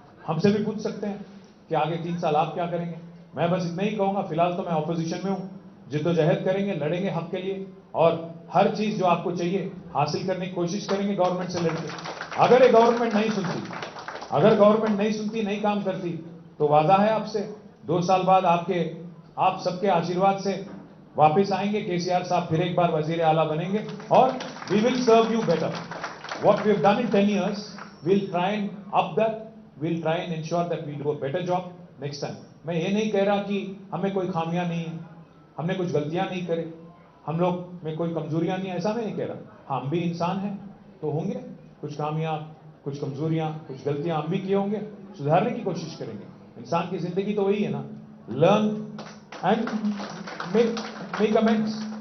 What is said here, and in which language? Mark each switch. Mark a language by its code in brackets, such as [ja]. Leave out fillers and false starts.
[hi] हमसे भी पूछ सकते हैं कि आगे 3 साल आप क्या करेंगे। मैं बस इतना ही कहूंगा, फिलहाल तो मैं ऑपोजिशन में हूं, जिद्दोजहद करेंगे, लड़ेंगे हक के लिए, और हर चीज जो आपको चाहिए हासिल करने की कोशिश करेंगे गवर्नमेंट से लड़के। अगर ये गवर्नमेंट नहीं सुनती, अगर गवर्नमेंट नहीं सुनती, नहीं काम करती, तो वादा है आपसे 2 साल बाद आप सबके आशीर्वाद से वापस आएंगे, केसीआर साहब फिर एक बार वजीर आला बनेंगे, और [en] We will serve you better. What we have done in 10 years, we'll try and up that, we'll try and ensure that we do a better job next time। [hi] मैं ये नहीं कह रहा कि हमें कोई खामियां नहीं है, हमने कुछ गलतियां नहीं करे, हम लोग में कोई कमजोरियां नहीं है, ऐसा मैं नहीं कह रहा। हम भी इंसान हैं, तो होंगे कुछ खामियां, कुछ कमजोरियां, कुछ गलतियां हम भी किए होंगे, सुधारने की कोशिश करेंगे। इंसान की जिंदगी तो वही है ना, [en] Learn and make amends.